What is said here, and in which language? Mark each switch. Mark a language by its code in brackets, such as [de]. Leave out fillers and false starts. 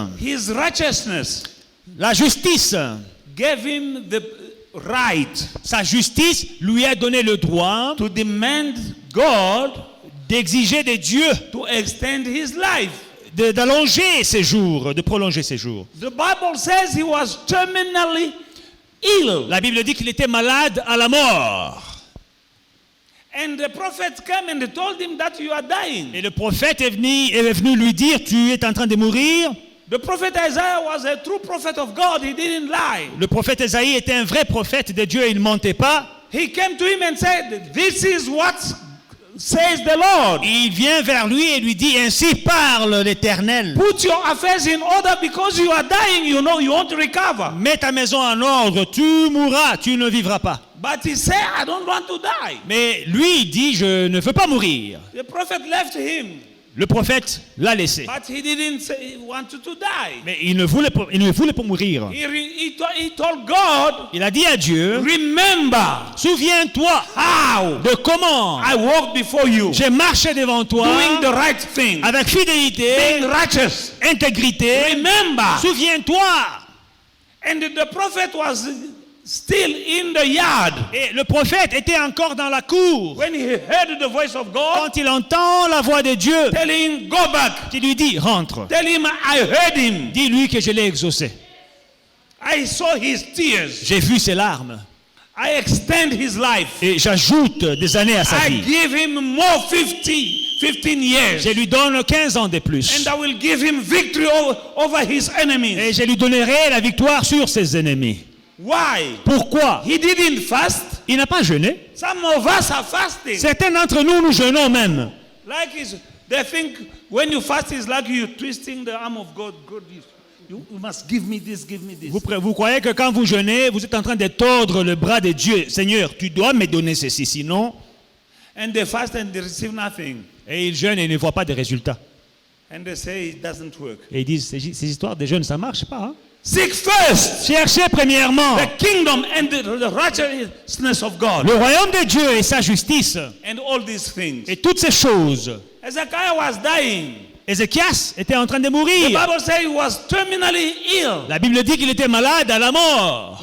[en] His righteousness [fr] La justice. [en] gave him the right [fr] Sa justice lui a donné le droit [en] to demand God [fr] d'exiger de Dieu [en] to extend his life. [fr] d'allonger ses jours, de prolonger ses jours. [en] The Bible says he was terminally ill. [fr] La Bible dit qu'il était malade à la mort. [en] And the prophet came and told him that you are dying. [fr] Et le prophète est venu lui dire, tu es en train de mourir. [en] The prophet Isaiah was a true prophet of God. He didn't lie. [fr] Le prophète Esaïe était un vrai prophète de Dieu, il ne mentait pas. [en] He came to him and said, this is what says the Lord. [fr] Il vient vers lui et lui dit, ainsi parle l'Éternel. [en] Put your affairs in order because you are dying. You know you won't recover. [fr] Mets ta maison en ordre, tu mourras, tu ne vivras pas. [en] But he said, I don't want to die. [fr] Mais lui, il dit, je ne veux pas mourir. [en] The prophet left him. [fr] Le prophète l'a laissé. [en] But he didn't say he wanted to die. [fr] Mais il ne voulait pas mourir. [en] He told God, [fr] Il a dit à Dieu, [en] remember [fr] souviens-toi [en] how [fr] de comment [en] I walked before you, [fr] j'ai marché devant toi [en] doing the right thing, [fr] avec fidélité, [en] being righteous. [fr] intégrité. [en] Remember. [fr] Souviens-toi. [en] And the prophet was still in the yard. [fr] Et le prophète était encore dans la cour. [en] When he heard the voice of God, [fr] Quand il entend la voix de Dieu [en] telling him, go back. [fr] qui lui dit, rentre. [en] Tell him I heard him. [fr] Dis-lui que je l'ai exaucé. [en] I saw his tears. [fr] J'ai vu ses larmes. [en] I extend his life. [fr] Et j'ajoute des années à sa [en] I [fr] vie. [en] give him more 15 years. [fr] Je lui donne 15 ans de plus. [en] And I will give him victory over his enemies. [fr] Et je lui donnerai la victoire sur ses ennemis. [en] Why? [fr] Pourquoi? [en] He didn't fast. [fr] Il n'a pas jeûné. [en] Some of us are fasting. [fr] Certains d'entre nous, nous jeûnons même. [en] Like they think when you fast is like you twisting the arm of God. God, you must give me this, give me this. [fr] Vous croyez que quand vous jeûnez, vous êtes en train de tordre le bras de Dieu. Seigneur, tu dois me donner ceci, sinon. [en] And they fast and they receive nothing. [fr] Et ils jeûnent et ne voient pas de résultats. [en] And they say it doesn't work. [fr] Et ils disent, ces histoires de jeûne, ça ne marche pas. Hein? [en] Seek first [fr] Cherchez premièrement [en] the kingdom and the righteousness of God. [fr] le royaume de Dieu et sa justice. [en] And all these things. [fr] Et toutes ces choses. [en] Hezekiah was dying. [fr] Ézéchias était en train de [en] The [fr] mourir. [en] Bible says he was terminally ill. [fr] La Bible dit qu'il était malade à la mort.